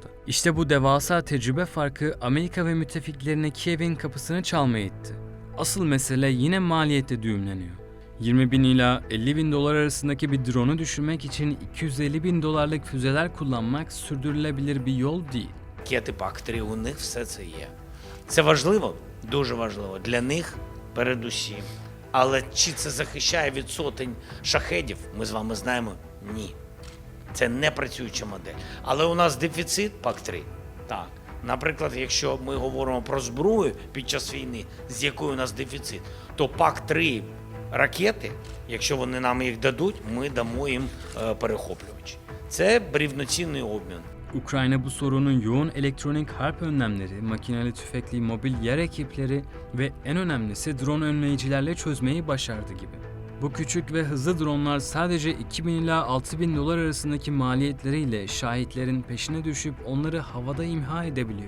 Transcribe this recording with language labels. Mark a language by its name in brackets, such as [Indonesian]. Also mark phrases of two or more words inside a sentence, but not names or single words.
[Turkish] İşte bu devasa tecrübe farkı Amerika ve müttefiklerine Kiev'in kapısını çalmaya itti. Asıl mesele yine maliyette düğümleniyor. 20.000 ila 50.000 dolar arasındaki bir drone'u düşürmek için 250.000 dolarlık füzeler kullanmak sürdürülebilir bir yol değil. [Ukrainian] Ракети ПАК-3 у них все це є. Це важливо, дуже важливо для них передусім. Але чи це захищає від сотень шахедів, ми з вами знаємо, ні. Це не працююча модель. Але у нас дефіцит ПАК-3. Так. Наприклад, якщо ми говоримо про зброю під час війни, з якою у нас дефіцит, то ПАК-3 ракети, якщо вони нам їх дадуть, ми дамо їм перехоплювачі. Це рівноцінний обмін. [Turkish] Ukrayna bu sorunun yoğun elektronik harp önlemleri, makineli tüfekli mobil yer ekipleri ve en önemlisi drone önleyicilerle çözmeyi başardı gibi. Bu küçük ve hızlı dronlar sadece 2.000 ila 6.000 dolar arasındaki maliyetleriyle şahitlerin peşine düşüp onları havada imha edebiliyor.